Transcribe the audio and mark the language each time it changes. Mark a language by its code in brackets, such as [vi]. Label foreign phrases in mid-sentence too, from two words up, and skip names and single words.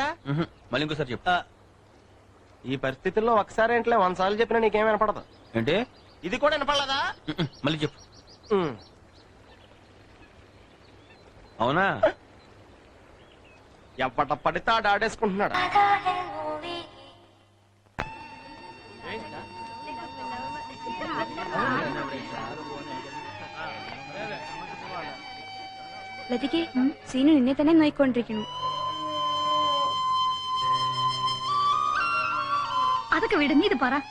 [te] మళ్ళీ ఇంకోసారి చెప్పు. ఈ పరిస్థితుల్లో ఒకసారి ఏంట్లే 100 సార్లు చెప్పినా నీకేం వినపడదు. ఏంటి? ఇది కూడా వినపడలేదా? మళ్ళీ చెప్పు. అవునా? ఎప్పట పడితే ఆడ ఆడేసుకుంటున్నాడు. [ml] ലതികെ സീനു നിന്നെ തന്നെ നോയിക്കൊണ്ടിരിക്കുന്നു. അതൊക്കെ വിട്, നീ ഇത് പറ.